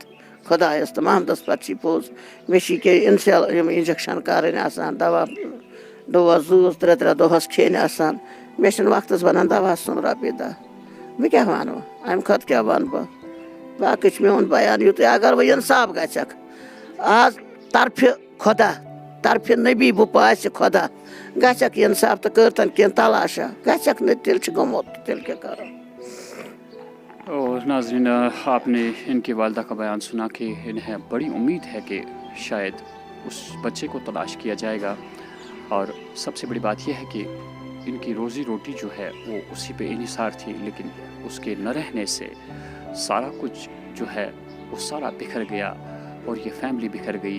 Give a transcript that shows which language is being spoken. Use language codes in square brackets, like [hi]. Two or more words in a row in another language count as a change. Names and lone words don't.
[ks] خۄدایس تہٕ محمدس پتہٕ چھی پوٚز مےٚ چھِ ییٚکیٛاہ یِم انجکشن کرٕنۍ آسان دوا ڈوز 2-3 دۄہس کھیٚنۍ آسان مےٚ چھِنہٕ وقتس بنان دواہس سُنٛد رۄپیہِ دہ بہٕ کیٛاہ ونہٕ امہِ کھۄتہٕ کیٛاہ ونہٕ بہٕ باقٕے چھُ میون بیان یُتُے اگر وۄنۍ اِنصاف گژھٮ۪کھ آز طرفہِ خۄدا طرفہِ نبی بہٕ پاسہِ خۄدا گژھٮ۪کھ اِنصاف تہٕ کٔرتن کینٛہہ تلاشا گژھٮ۪کھ نہٕ تیٚلہِ چھُ گوٚمُت تیٚلہِ کیٛاہ کرو [ur] اور ناظرین آپ نے ان کی والدہ کا بیان سنا کہ انہیں بڑی امید ہے کہ شاید اس بچے کو تلاش کیا جائے گا اور سب سے بڑی بات یہ ہے کہ ان کی روزی روٹی جو ہے وہ اسی پہ انحصار تھی لیکن اس کے نہ رہنے سے سارا کچھ جو ہے وہ سارا بکھر گیا اور یہ فیملی بکھر گئی.